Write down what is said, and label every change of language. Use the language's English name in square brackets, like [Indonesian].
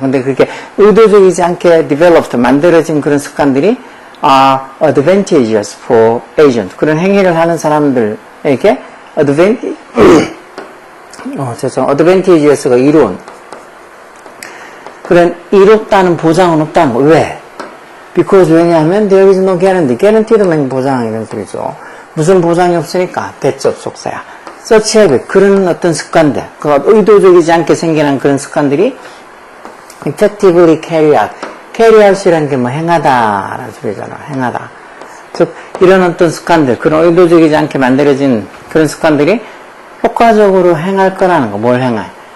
[Korean] 근데 그렇게 의도적이지 않게 developed 만들어진 그런 습관들이 [English] are advantageous for agent [Korean] 그런 행위를 하는 사람들에게 advantageous가 이로운 그런 이롭다는 보장은 없다는 거. 왜? [English] because [Korean] 왜냐하면 [English] there is no guarantee. [Korean] guarantee는 보장 이런 소리죠. 무슨 보장이 없으니까 대접속사야. [English] such habit [Korean] 그런 어떤 습관들, 그 의도적이지 않게 생겨난 그런 습관들이 [English] effectively carry out. [Korean] carry out이라는 게 뭐 행하다라는 소리잖아. 행하다. 즉 이런 어떤 습관들, 그런 의도적이지 않게 만들어진 그런 습관들이 효과적으로 행할 거라는 거. 뭘 행할?